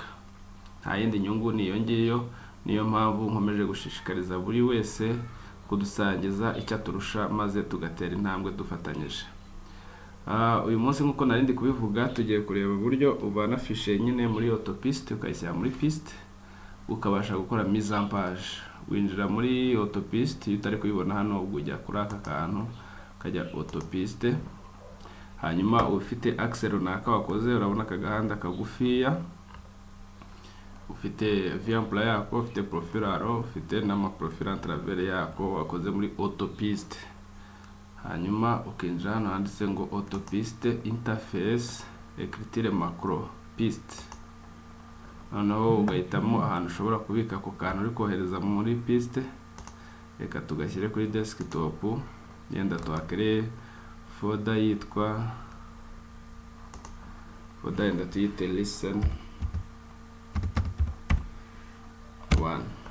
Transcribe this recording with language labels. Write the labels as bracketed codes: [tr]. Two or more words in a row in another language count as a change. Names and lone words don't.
[rw] Nta yindi nyungu niyo ngiyo, niyo mpamvu nkomeje gushishikariza buri wese kudusangiza icyo aturusha maze tugatera intambwe dufatanyije. Uyu munsi nkuko narindi kubivuga tugiye kureba uburyo ubana fichier nyine muri autopiste ukayishyira muri piste ukabasha gukora [fr] mise en page. [rw] Winjira muri autopiste utari kuyibona hano, ujya kuri aka kantu kajya autopiste, hanyuma ufite axe runaka wakoze, urabona akagahanda kagufiya, ufite via-plan yako, ufite profil aro, ufite n'ama [fr] profil en travers [rw] yako wakoze muri autopiste. Hanyuma ukinjira hano handitse ngo autopiste [fr] interface écriture macro [rw] piste. Noneho ugahitamo ahantu ushobora kubika ako kantu uri kohereza muri piste. Reka tugashyire kuri desktop, yenda tuhakere folder yitwa yenda tuyite listen 1.